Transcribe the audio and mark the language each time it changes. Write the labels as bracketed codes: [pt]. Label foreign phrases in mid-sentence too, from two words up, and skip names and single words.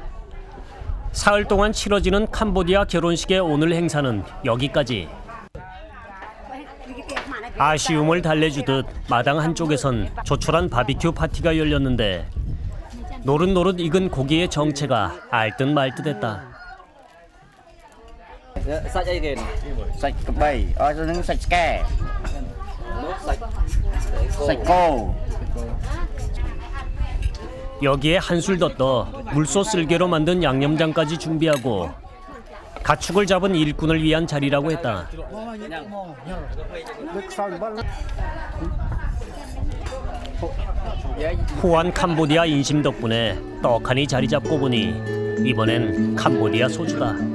[ko] 사흘 동안 치러지는 캄보디아 결혼식의 오늘 행사는 여기까지. 아쉬움을 달래주듯 마당 한쪽에선 조촐한 바비큐 파티가 열렸는데 노릇노릇 익은 고기의 정체가 알듯 말듯했다. [km] សាច់អីគេសាច់កបីអស់ហ្នឹងសាច់ឆ្កែសាច់គោ [ko] 여기에 한술 더 떠 물소 쓸개로 만든 양념장까지 준비하고 가축을 잡은 일꾼을 위한 자리라고 했다. 후한 캄보디아 인심 덕분에 떡하니 자리 잡고 보니 이번엔 캄보디아 소주다.